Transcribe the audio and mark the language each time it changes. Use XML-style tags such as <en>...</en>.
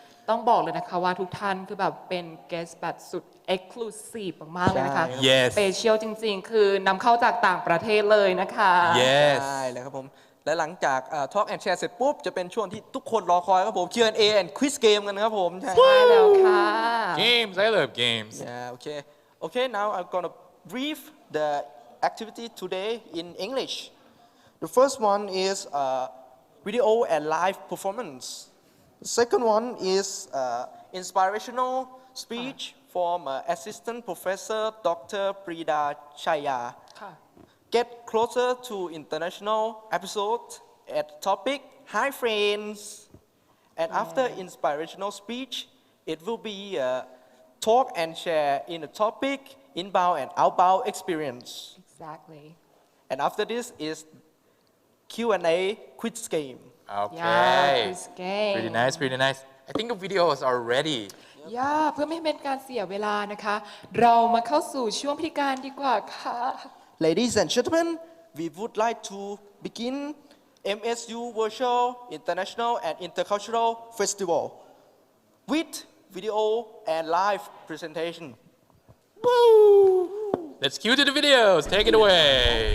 <th>ต้องบอกเลยนะคะว่าทุกท่านคือแบบเป็น guest แบบสุด exclusive มากๆเลยนะคะ ใช่</th> <en>Yes</en> <th>สเปเชียลจริงๆ คือนำเข้าจากต่างประเทศเลยนะคะ</th> <en>Yes</en> <th>ใช่เลยครับผม และหลังจาก Talk and Share เสร็จปุ๊บ จะเป็นช่วงที่ทุกคนรอคอยครับผม Q&A and Quiz Game กันครับผมใช่ ใช่แล้วค่ะ</th> <en>Games, I love games. Yeah, okay, now I'm gonna brief the activity today in English. The first one is video and live performance. The second one is inspirational speech from Assistant Professor Dr. Prida Chaya.</en> <th>ค่ะ</th> <en>Get closer to international episode at topic Hi friends. And after inspirational speech, it will be talk and share in the topic inbound and outbound experience. exactly And after this is Q&A quiz game. Okay. quiz game Pretty nice. I think the videos are ready.</en> <th>ย่าเพื่อไม่ให้เป็นการเสียเวลานะคะ เรามาเข้าสู่ช่วงพิธีการดีกว่าค่ะ</th> <en>Ladies and gentlemen, we would like to begin MSU Virtual International and Intercultural Festival with video and live presentation. Woo! Let's cue to the videos. Take it away.</en>